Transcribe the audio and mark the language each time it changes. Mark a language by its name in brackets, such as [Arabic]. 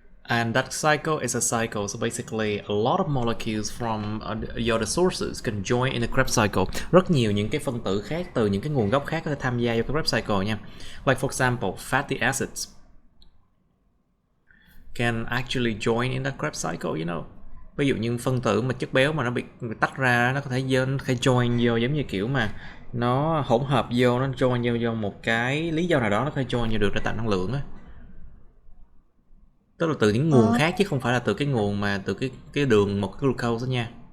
[English] And that cycle is a cycle. So basically, a lot of molecules from your other sources can join in the Krebs cycle. [Vietnamese] Rất nhiều những cái phân tử khác từ những cái nguồn gốc khác có thể tham gia vào cái Krebs cycle nha. [English] Like for example, fatty acids can actually join in that Krebs cycle, you know. [Vietnamese] Ví dụ như phân tử mà chất béo mà nó bị tách ra, nó có thể join vô, giống như kiểu mà nó hỗn hợp vô, nó join vô một cái lý do nào đó, nó có thể join vô được để tạo năng lượng á. Tức là từ những nguồn khác chứ không phải là từ cái nguồn mà từ cái đường một cái glucose đó nha.